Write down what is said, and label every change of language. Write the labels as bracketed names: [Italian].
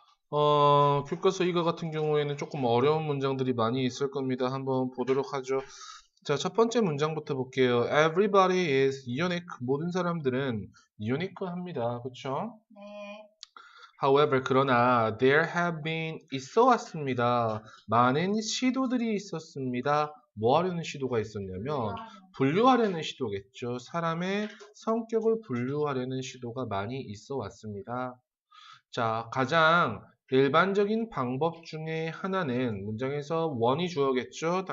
[Korean] 교과서 이거 같은 경우에는 조금 어려운 문장들이 많이 있을 겁니다. 한번 보도록 하죠. 자, 첫 번째 문장부터 볼게요. [English] Everybody is unique. [Korean] 모든 사람들은 unique합니다. 그쵸? 네. [English] However, [Korean] 그러나 [English] there have been [Korean] 있어 왔습니다. 많은 시도들이 있었습니다. 뭐 하려는 시도가 있었냐면 분류하려는 시도겠죠. 사람의 성격을 분류하려는 시도가 많이 있어 왔습니다. 자, 가장 일반적인 방법 중에 하나는 문장에서 one이 주어겠죠.